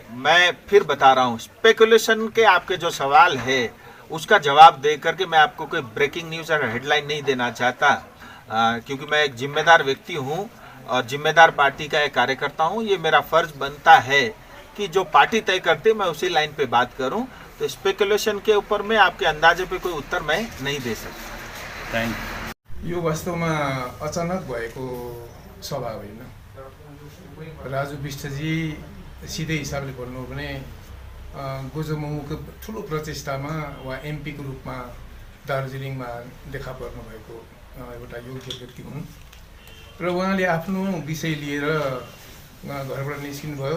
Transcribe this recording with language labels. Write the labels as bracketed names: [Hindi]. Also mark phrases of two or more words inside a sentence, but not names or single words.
[Hindi] मैं फिर बता रहा हूँ, स्पेकुलेशन के आपके जो सवाल है उसका जवाब दे करके मैं आपको कोई [English] breaking news [Hindi] और हेडलाइन नहीं देना चाहता, क्योंकि मैं एक जिम्मेदार व्यक्ति हूँ और जिम्मेदार पार्टी का एक कार्यकर्ता हूँ। ये मेरा फर्ज बनता है कि जो पार्टी तय करती है मैं उसी लाइन पे बात करूं। तो स्पेकुलेशन के ऊपर में आपके अंदाजे पे कोई उत्तर मैं नहीं दे सकता। [English] Thank you. [Nepali] यो वास्तवमा अचानक भएको सभा होइन। राजु विष्टजी सिधै हिसाबले भन्नु हो भने गोजोममुको ठुलो प्रचेष्टामा उहाँ एमपीको रूपमा दार्जिलिङमा देखा पर्नु भएको एउटा योग्य व्यक्ति हुन् र उहाँले आफ्नो विषय लिएर घरबाट निस्किनु भयो।